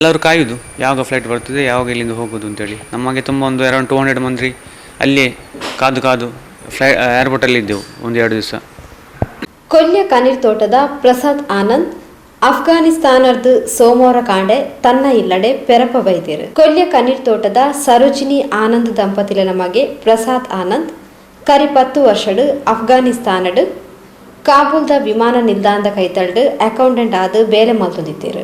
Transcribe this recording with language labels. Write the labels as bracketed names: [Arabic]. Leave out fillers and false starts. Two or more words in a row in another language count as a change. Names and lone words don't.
[Kannada] ಎಲ್ಲರೂ ಕಾಯುವುದು ಯಾವಾಗ ಫ್ಲೈಟ್ ಬರ್ತದೆ, ಯಾವಾಗ ಇಲ್ಲಿಂದ ಹೋಗೋದು ಅಂತೇಳಿ. ನಮಗೆ ತುಂಬ ಒಂದು ಅರೌಂಡ್ 200 ಮಂದಿ ಅಲ್ಲೇ ಕಾದು ಏರ್ಪೋರ್ಟಲ್ಲಿ ಇದ್ದೆವು ಒಂದು 2 ದಿವಸ. [Tulu] ಕೊಲ್ಯ ಕಣ್ಣೀರ್ ತೋಟದ ಪ್ರಸಾದ್ ಆನಂದ್ ಅಫ್ಘಾನಿಸ್ತಾನದ ಸೋಮವಾರ ಕಾಂಡೆ ತನ್ನ ಇಲ್ಲಡೆ ಪೆರಪ ಬೈದಿರು. ಕೊಲ್ಯ ಕಣ್ಣೀರ್ ತೋಟದ ಸರೋಜಿನಿ ಆನಂದ್ ದಂಪತಿಲ ನಮಗೆ ಪ್ರಸಾದ್ ಆನಂದ್ ಕರಿ 10 ವರ್ಷಡು ಅಫ್ಘಾನಿಸ್ತಾನಡ್ ಕಾಬೂಲ್ದ ವಿಮಾನ ನಿಲ್ದಾಣದ ಕೈತಲ್ಡು ಅಕೌಂಟೆಂಟ್ ಆದ ಬೇಲೆ ಮಲ್ತೊಂದಿದ್ದೇರು.